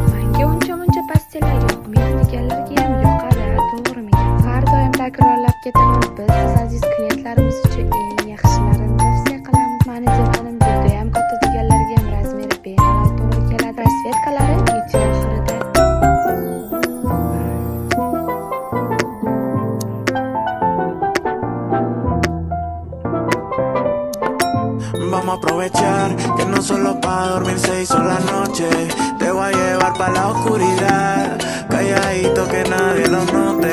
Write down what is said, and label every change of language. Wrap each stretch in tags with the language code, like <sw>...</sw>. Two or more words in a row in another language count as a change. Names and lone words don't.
<uz>Menga uncha pastellar yoqmaydi deganlarga ham yoqadi, to'g'rimi? Har doim takrorlab ketaman, biz aziz klientlarimiz uchun eng yaxshilarini tavsiya qilamiz. Mani divanim juda ham katta deganlarga ham razmeri bemalol to'g'ri keladi. Rasvetkalari video oxirida.</uz> <es>Vamos a aprovechar que no solo pa' dormir se hizo la noche. Te voy a llevar pa' la oscuridad, calladito que nadie lo note.</es>